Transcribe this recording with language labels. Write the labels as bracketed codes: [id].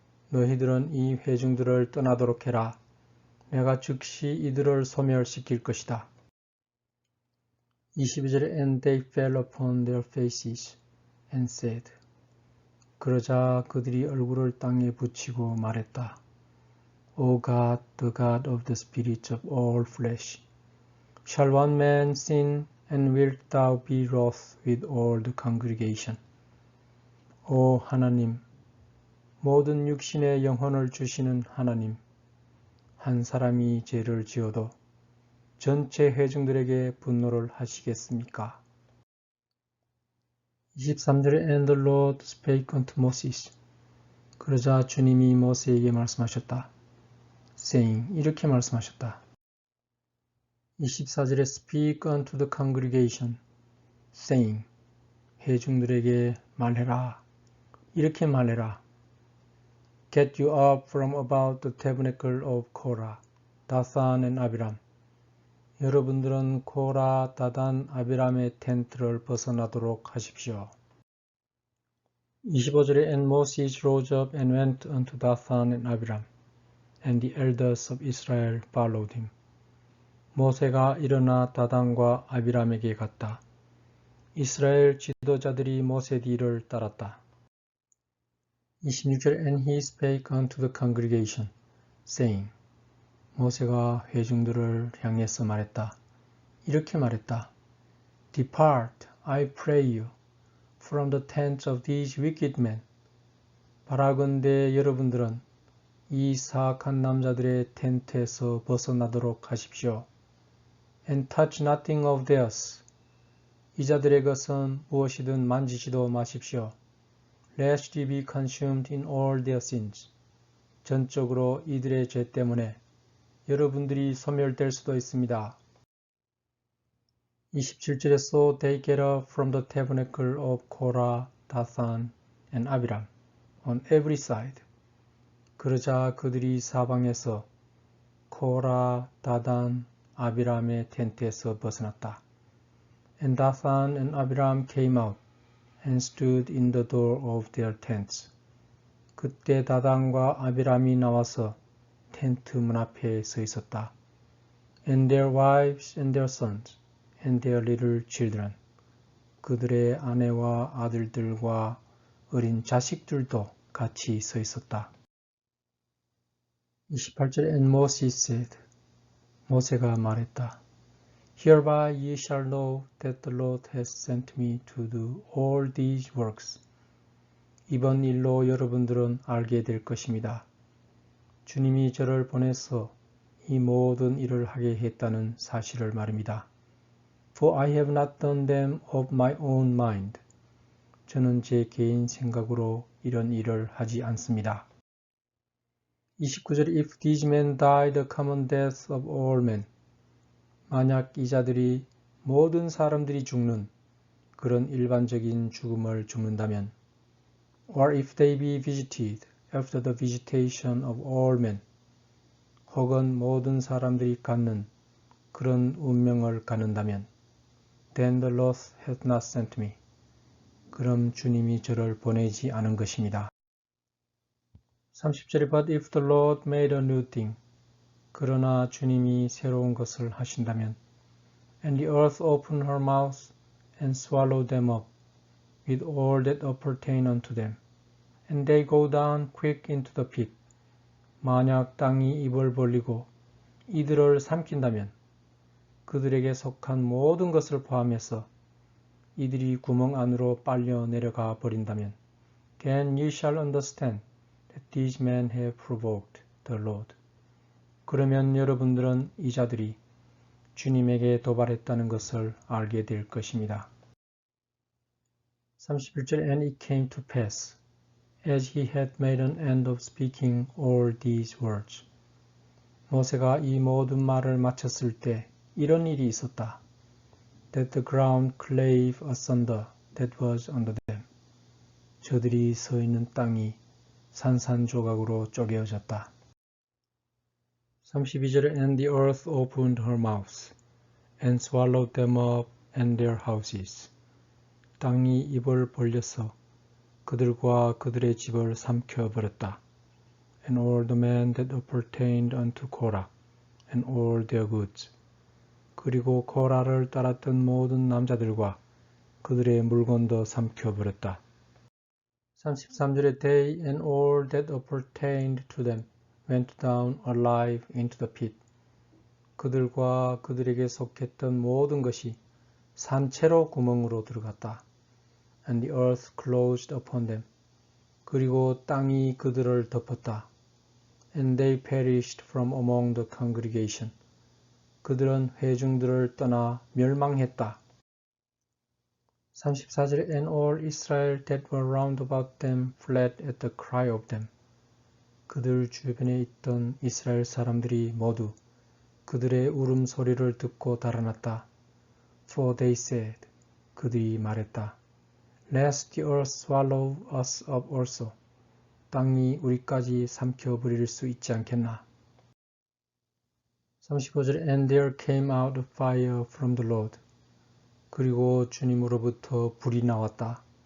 [ko] 너희들은 이 회중들을 떠나도록 해라. 내가 즉시 이들을 소멸시킬 것이다. 22절에 [en] And they fell upon their faces and said. [ko] 그러자 그들이 얼굴을 땅에 붙이고 말했다. [en] O God, the God of the spirits of all flesh, shall one man sin, and wilt thou be wroth with all the congregation? [ko] 오 하나님, 모든 육신의 영혼을 주시는 하나님, 한 사람이 죄를 지어도 전체 회중들에게 분노를 하시겠습니까? 23절에 [en] And the Lord spake unto Moses. [ko] 그러자 주님이 모세에게 말씀하셨다. [en] saying, [ko] 이렇게 말씀하셨다. 24절에 [en] Speak unto the congregation, saying, [ko] 회중들에게 말해라. 이렇게 말해라. [en] Get you up from about the tabernacle of Korah, Dathan and Abiram. [ko] 여러분들은 코라, 다단, 아비람의 텐트를 벗어나도록 하십시오. 25절에 [en] And Moses rose up and went unto Dathan and Abiram, and the elders of Israel followed him. [ko] 모세가 일어나 다단과 아비람에게 갔다. 이스라엘 지도자들이 모세 뒤를 따랐다. 26절에 [en] And he spake unto the congregation, saying, [ko] 모세가 회중들을 향해서 말했다. 이렇게 말했다. [en] Depart, I pray you, from the tents of these wicked men. [ko] 바라건대 여러분들은 이 사악한 남자들의 텐트에서 벗어나도록 하십시오. [en] And touch nothing of theirs. [ko] 이 자들의 것은 무엇이든 만지지도 마십시오. [en] Lest ye be consumed in all their sins. [ko] 전적으로 이들의 죄 때문에 여러분들이 소멸될 수도 있습니다. 27절에 [en] So they get up from the tabernacle of Korah, Dathan, and Abiram on every side. [ko] 그러자 그들이 사방에서 코라, 다단, 아비람의 텐트에서 벗어났다. [en] And Dathan and Abiram came out and stood in the door of their tents. [ko] 그때 다단과 아비람이 나와서 텐트 문 앞에 서 있었다. [en] And their wives and their sons and their little children. [ko] 그들의 아내와 아들들과 어린 자식들도 같이 서 있었다. 28절에 [en] And Moses said. [ko] 모세가 말했다. [en] Hereby ye shall know that the Lord has sent me to do all these works. [ko] 이번 일로 여러분들은 알게 될 것입니다. 주님이 저를 보내서 이 모든 일을 하게 했다는 사실을 말입니다. [en] For I have not done them of my own mind. [ko] 저는 제 개인 생각으로 이런 일을 하지 않습니다. 29절 [en] If these men die the common death of all men. [ko] 만약 이 자들이 모든 사람들이 죽는 그런 일반적인 죽음을 죽는다면 [en] or if they be visited after the visitation of all men [ko] 혹은 모든 사람들이 갖는 그런 운명을 갖는다면 [en] then the Lord hath not sent me. [ko] 그럼 주님이 저를 보내지 않은 것입니다. 30절에 [en] But if the Lord made a new thing [ko] 그러나 주님이 새로운 것을 하신다면 [en] And the earth opened her mouth and swallowed them up with all that appertain unto them and they go down quick into the pit. [ko] 만약 땅이 입을 벌리고 이들을 삼킨다면 그들에게 속한 모든 것을 포함해서 이들이 구멍 안으로 빨려 내려가 버린다면 [en] Then ye shall understand that these men have provoked the Lord. [ko] 그러면 여러분들은 이 자들이 주님에게 도발했다는 것을 알게 될 것입니다. 31절 [en] And it came to pass, as he had made an end of speaking all these words. [ko] 모세가 이 모든 말을 마쳤을 때 이런 일이 있었다. [en] That the ground clave asunder that was under them. [ko] 저들이 서 있는 땅이 산산조각으로 쪼개어졌다. 32절에 [en] And the earth opened her mouth and swallowed them up and their houses. [ko] 땅이 입을 벌려서 그들과 그들의 집을 삼켜버렸다. [en] And all the men that appertained unto Korah and all their goods. [ko] 그리고 코라를 따랐던 모든 남자들과 그들의 물건도 삼켜버렸다. 33절에 [en] They and all that appertained to them went down alive into the pit. [ko] 그들과 그들에게 속했던 모든 것이 산채로 구멍으로 들어갔다. [en] And the earth closed upon them. [ko] 그리고 땅이 그들을 덮었다. [en] And they perished from among the congregation. [ko] 그들은 회중들을 떠나 멸망했다. 34절에 [en] And all Israel that were round about them fled at the cry of them. [ko] 그들 주변에 있던 이스라엘 사람들이 모두 그들의 울음소리를 듣고 달아났다. [en] For they said, [ko] 그들이 말했다. [en] Lest the earth swallow us up also. [ko] 땅이 우리까지 삼켜버릴 수 있지 않겠나. 35절에 [en] And there came out a fire from the Lord. [ko] 그리고 주님으로부터 불이 나왔다.